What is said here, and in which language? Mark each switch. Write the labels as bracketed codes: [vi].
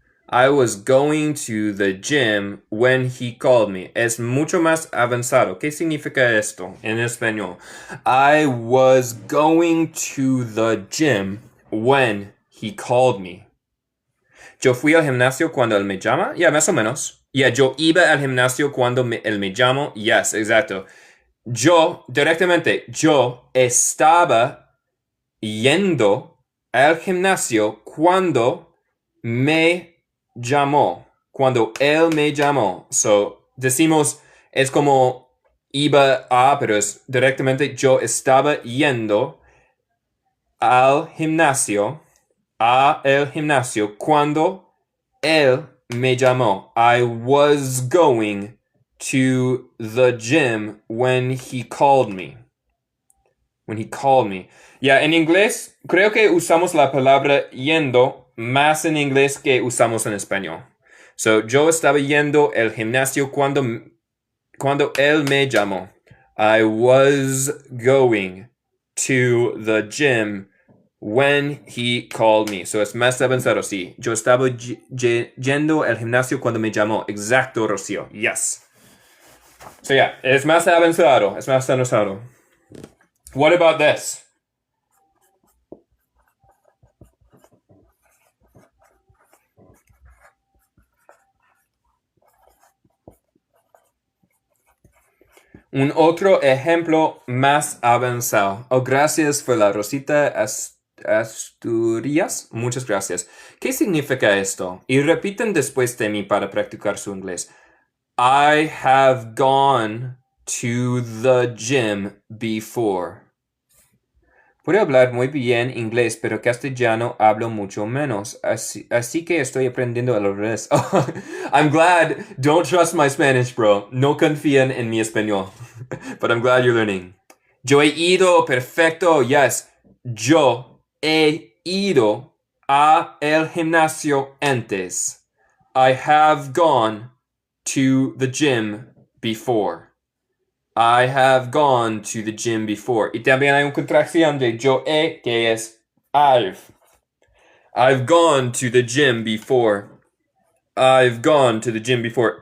[en] I was going to the gym when he called me. [es] Es mucho más avanzado. ¿Qué significa esto en español? [en] I was going to the gym when he called me. [es] Yo fui al gimnasio cuando él me llama. Ya, más o menos. Yo iba al gimnasio cuando él me llamó. Yes, exacto. Yo, directamente, yo estaba yendo al gimnasio cuando me llamó. Cuando él me llamó. So, decimos, es como iba a, pero es directamente yo estaba yendo al gimnasio, a el gimnasio, cuando él me llamó. [en] I was going to the gym when he called me. When he called me. [es] En inglés, creo que usamos la palabra yendo más en inglés que usamos en español. So, yo estaba yendo al gimnasio cuando él me llamó. [en] I was going to the gym when he called me. [es] So, es más avanzado, sí. Yo estaba yendo al gimnasio cuando me llamó. Exacto, Rocío. Yes. So, es más avanzado. Es más avanzado. [en] What about this? [es] Un otro ejemplo más avanzado. Oh, gracias por la Rosita Asturias. Muchas gracias. ¿Qué significa esto? Y repiten después de mí para practicar su inglés. [en] I have gone to the gym before. [es] Puedo hablar muy bien inglés, pero castellano hablo mucho menos. Así que estoy aprendiendo al revés. [en] Oh, I'm glad. Don't trust my Spanish, bro. [es] No confían en mi español. [en] But I'm glad you're learning. [es] Yo he ido, perfecto. Yes. Yo he ido a el gimnasio antes. [en] I have gone to the gym before. I have gone to the gym before. [es] Y también hay una contracción de yo he, que es I've. [en] I've gone to the gym before. I've gone to the gym before.